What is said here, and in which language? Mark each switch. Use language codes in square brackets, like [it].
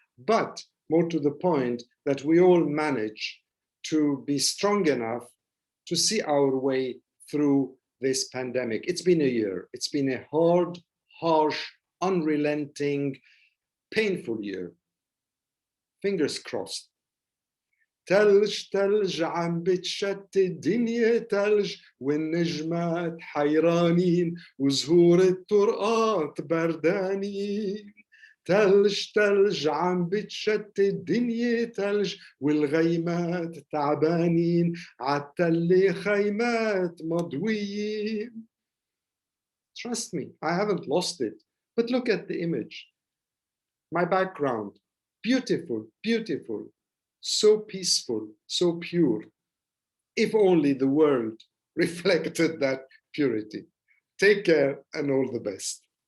[en] But more to the point, that we all manage to be strong enough to see our way through this pandemic. It's been a year. It's been a hard, harsh, unrelenting, painful year. Fingers crossed. [ar] تلج تلج عم بتشتت الدنيا تلج والنجمات حيرانين وزهور الطرقات بردانين تلج تلج عم بتشتت الدنيا تلج والغيمات تعبانين عالتلة خيمات مضويين. [en] Trust me, I haven't lost it. But look at the image. My background, beautiful, beautiful. So peaceful, so pure. If only the world reflected that purity. Take care and all the best.